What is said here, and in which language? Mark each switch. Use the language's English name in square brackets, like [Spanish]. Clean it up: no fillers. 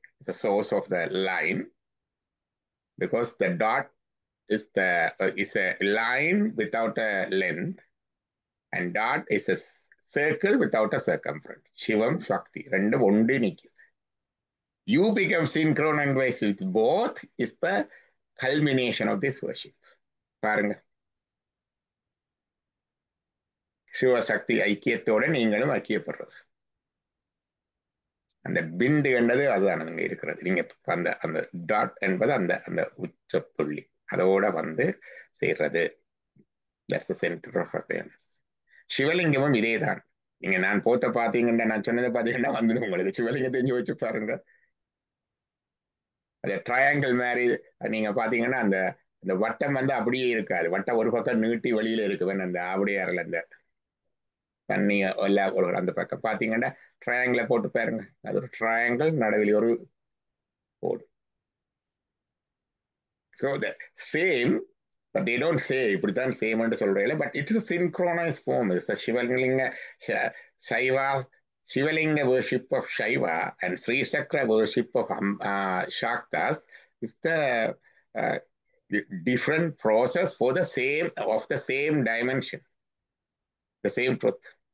[English] It's the source of the line because the dot is a line without a length and dot is a circle without a circumference. [Tamil] Shivam Shakti ரெண்டும் ஒன்று நிக்குது. [English] You become synchronized with both is the culmination of this worship. [Tamil] பாருங்க, சிவசக்தி ஐக்கியத்தோட நீங்களும் ஐக்கியப்படுறது. அந்த பிந்து என்பது அதுதான் அங்க இருக்கிறது. நீங்க அந்த அந்த டாட் என்பது அந்த அந்த உச்ச புள்ளி, அதோட வந்து சேர்றது. [English] That's the center of awareness. [Tamil] சிவலிங்கமும் இதே தான். நீங்க நான் போத்த பாத்தீங்கன்னா, நான் சொன்னதை பாத்தீங்கன்னா வந்து உங்களுக்கு சிவலிங்கத்தை யோசிச்சு பாருங்க. அந்த ட்ரையாங்கிள் மாதிரி நீங்க பாத்தீங்கன்னா அந்த அந்த வட்டம் வந்து அப்படியே இருக்காது. வட்டம் ஒரு பக்கம் நீட்டி வெளியில இருக்கு. அந்த அப்படியே அந்த தண்ணி எல்லாம் அந்த பக்கம் பாத்தீங்கன்னா ட்ரையாங்கிள போட்டு பாருங்க. அது ஒரு ட்ரையாங்கிள், நடுவில் ஒரு கோடு. [English] So the same, but they don't say [Tamil] இப்படித்தான் சேம் என்று சொல்றேன். [English] But it is a synchronized form. It's a Shivalinga Shaiva, Shivalinga worship of Shaiva and Sri Chakra worship of Shaktas is uh, the different process for the same dimension, the same truth.